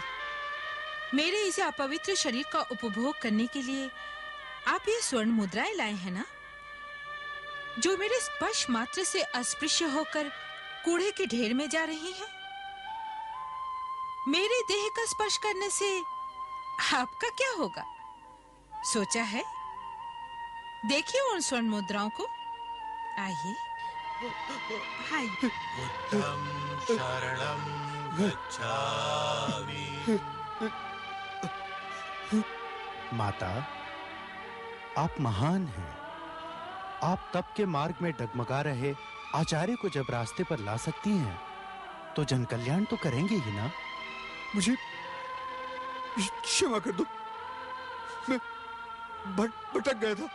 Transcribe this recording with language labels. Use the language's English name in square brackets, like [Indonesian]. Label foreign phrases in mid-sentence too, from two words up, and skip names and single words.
[Hindi] मेरे इसे अपवित्र शरीर का उपभोग करने के लिए आप ये स्वर्ण मुद्राएं लाए हैं ना, जो मेरे स्पर्श मात्र से अस्पृश्य होकर कूड़े के ढेर में जा रही हैं। मेरे देह का स्पर्श करने से आपका क्या होगा? सोचा है? देखिए उन स्वर्ण मुद्राओं को। आइए, आइए। [Pali] बुद्धं शरणं गच्छामि। [Hindi] माता, आप महान हैं। आप तप के मार्ग में डगमगा रहे आचार्य को जब रास्ते पर ला सकती हैं, तो जन कल्याण तो करेंगे ही ना। मुझे क्षमा कर दो, मैं भटक गया था।